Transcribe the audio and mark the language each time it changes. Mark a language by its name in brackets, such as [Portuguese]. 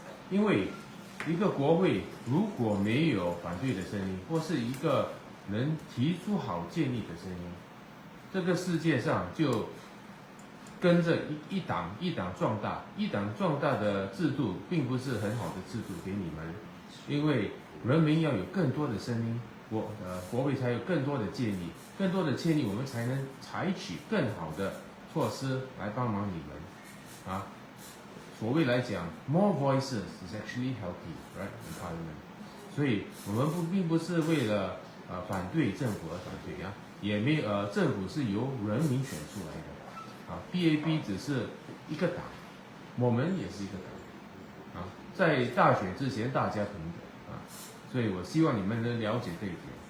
[Chinese] 因为一个国会如果没有反对的声音，或是一个能提出好建议的声音，这个世界上就跟着一党壮大，一党壮大的制度并不是很好的制度给你们，因为人民要有更多的声音，国会才有更多的建议，更多的建议我们才能采取更好的措施来帮忙你们啊。 [English] 所谓来讲，more voices is actually healthy, right, in Parliament。 [Chinese] 所以我们并不是为了反对政府而反对啊，也没政府是由人民选出来的啊 ，BAB 只是一个党，我们也是一个党啊，在大选之前大家平等啊，所以我希望你们能了解这一点。